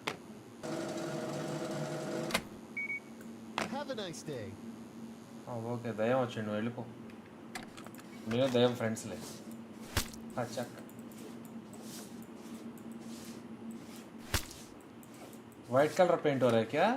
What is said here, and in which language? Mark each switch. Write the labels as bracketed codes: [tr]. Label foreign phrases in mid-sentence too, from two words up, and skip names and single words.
[en] Have a nice day. [te] ఓకే దయ్యం వచ్చిండు, వెళ్ళిపో. నేను దయ్యం ఫ్రెండ్స్లే. [hi] अच्छा [en] white colour paint [hi] हो रहा है क्या?